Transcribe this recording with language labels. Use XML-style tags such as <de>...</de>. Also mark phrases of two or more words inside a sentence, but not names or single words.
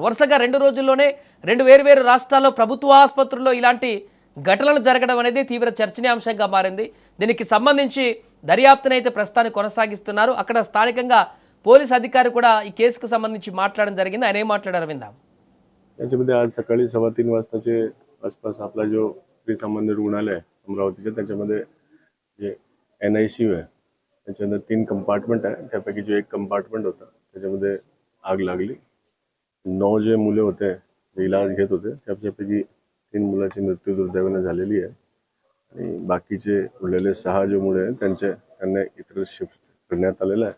<te>వరుసగా 2 రోజుల్లోనే 2 వేర్వేరు రాష్ట్రాల్లో ప్రభుత్వ ఆసుపత్రుల్లో ఇలాంటి ఘటనలు జరగడం అనేది తీవ్ర చర్చనీయాంశంగా మారింది. దీనికి సంబంధించి దర్యాప్తునైతే ప్రస్తుతానికి కొనసాగిస్తున్నారు. అక్కడ స్థానికంగా పోలీస్ అధికారి కూడా ఈ కేసుకు సంబంధించి మాట్లాడడం జరిగింది. ఆయన ఏం మాట్లాడారు విందాం.</te> <mr>त्याच्यामध्ये आज सकाळी 3:15 वाजताचे आसपास आपला जो स्त्री सामान्य रुग्णालय अमरावतीचे त्याच्यामध्ये जे NICU आहे त्याच्यामध्ये 3 कंपार्टमेंट आहे. त्यापैकी जो एक कंपार्टमेंट होता त्याच्यामध्ये आग लागली. 9 जे मुले होते जे इलाज घेत होते त्यापैकी 3 मुलांची मृत्यू दुर्दैवाने झालेली आहे आणि बाकीचे उरलेले 6 जे मुले आहेत त्यांना इतर शिफ्ट करण्यात आलेलं आहे.</mr>